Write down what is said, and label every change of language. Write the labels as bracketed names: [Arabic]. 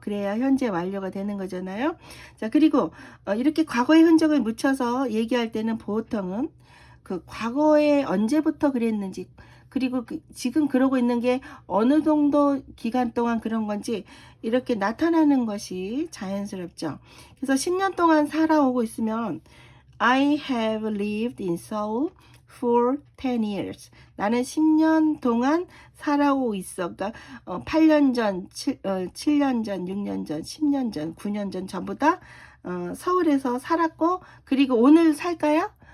[Korean] 그래야 현재 완료가 되는 거잖아요. 자, 그리고 이렇게 과거의 흔적을 묻혀서 얘기할 때는 보통은 그 과거에 언제부터 그랬는지 그리고 지금 그러고 있는 게 어느 정도 기간 동안 그런 건지 이렇게 나타나는 것이 자연스럽죠. 그래서 10년 동안 살아오고 있으면 [English] I have lived in Seoul for 10 years. [Korean] 나는 10년 동안 살아오고 있어. 그러니까 8년 전, 7년 전, 6년 전, 10년 전, 9년 전 전부 다 서울에서 살았고 그리고 오늘 살까요?